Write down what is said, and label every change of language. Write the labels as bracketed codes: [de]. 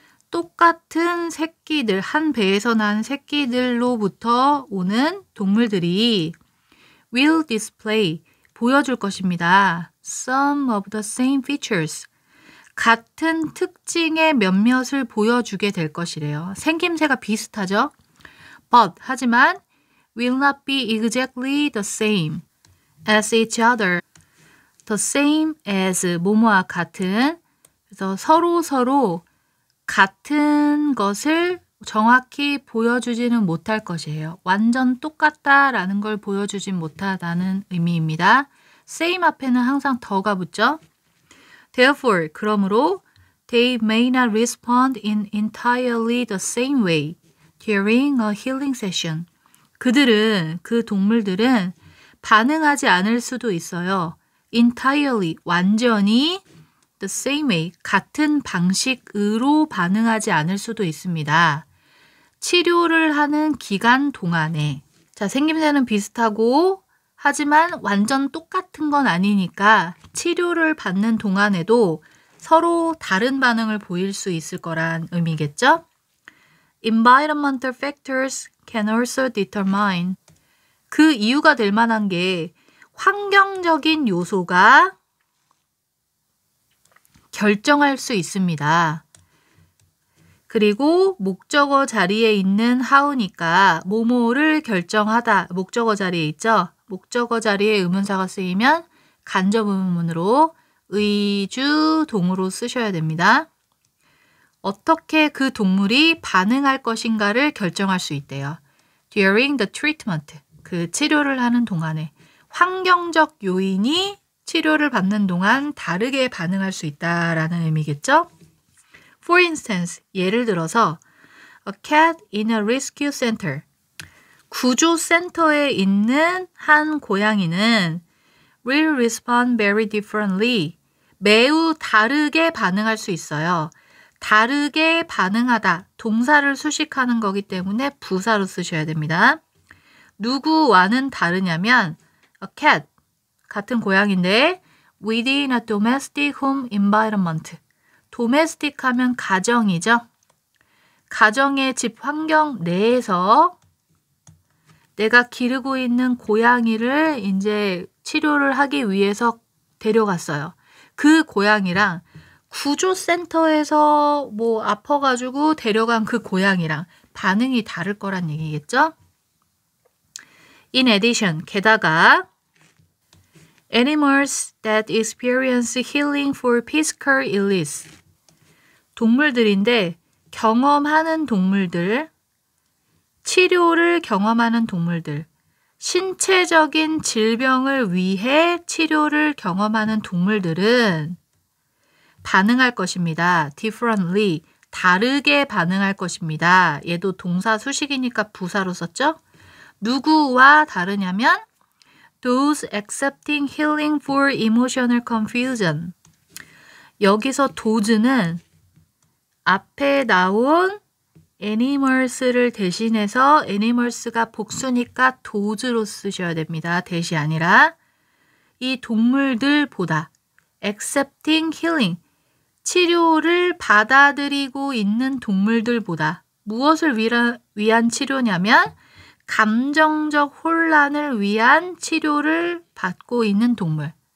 [ko] 똑같은 새끼들, 한 배에서 난 새끼들로부터 오는 동물들이 [en] will display, [ko] 보여줄 것입니다. [en] Some of the same features, [ko] 같은 특징의 몇몇을 보여주게 될 것이래요. 생김새가 비슷하죠? [en] But, [ko] 하지만 [en] will not be exactly the same as each other. The same as, [ko] 뭐뭐와 같은. 그래서 서로 같은 것을 정확히 보여주지는 못할 것이에요. 완전 똑같다라는 걸 보여주진 못하다는 의미입니다. same 앞에는 항상 더가 붙죠. [en] Therefore, [ko] 그러므로 [en] they may not respond in entirely the same way during a healing session. [ko] 그 동물들은 반응하지 않을 수도 있어요. entirely, 완전히 [en] the same way, [ko] 같은 방식으로 반응하지 않을 수도 있습니다. 치료를 하는 기간 동안에. 자, 생김새는 비슷하고 하지만 완전 똑같은 건 아니니까 치료를 받는 동안에도 서로 다른 반응을 보일 수 있을 거란 의미겠죠? [en] Environmental factors can also determine. [ko] 그 이유가 될 만한 게 환경적인 요소가 결정할 수 있습니다. 그리고 목적어 자리에 있는 how니까 뭐뭐를 결정하다, 목적어 자리에 있죠? 목적어 자리에 의문사가 쓰이면 간접 의문문으로 의주 동으로 쓰셔야 됩니다. 어떻게 그 동물이 반응할 것인가를 결정할 수 있대요. [en] During the treatment, [ko] 그 치료를 하는 동안에 환경적 요인이 치료를 받는 동안 다르게 반응할 수 있다라는 의미겠죠? [en] For instance, [ko] 예를 들어서 [en] a cat in a rescue center. [ko] 구조센터에 있는 한 고양이는 [en] will respond very differently. [ko] 매우 다르게 반응할 수 있어요. 다르게 반응하다, 동사를 수식하는 거기 때문에 부사로 쓰셔야 됩니다. 누구와는 다르냐면 [en] a cat, [ko] 같은 고양인데 [en] within a domestic home environment. [ko] domestic 하면 가정이죠. 가정의 집 환경 내에서 내가 기르고 있는 고양이를 이제 치료를 하기 위해서 데려갔어요. 그 고양이랑 구조센터에서 뭐 아파가지고 데려간 그 고양이랑 반응이 다를 거란 얘기겠죠? [en] In addition, [ko] 게다가 [en] animals that experience healing for physical illness. [ko] 동물들인데 경험하는 동물들, 치료를 경험하는 동물들, 신체적인 질병을 위해 치료를 경험하는 동물들은 반응할 것입니다. differently, 다르게 반응할 것입니다. 얘도 동사 수식이니까 부사로 썼죠? 누구와 다르냐면 [en] those accepting healing for emotional confusion. [ko] 여기서 those는 앞에 나온 animals를 대신해서 animals가 복수니까 those로 쓰셔야 됩니다. 대시 아니라 이 동물들보다 [en] accepting healing, [ko] 치료를 받아들이고 있는 동물들보다 무엇을 위한 치료냐면 감정적 혼란을 위한 치료를 받고 있는 동물.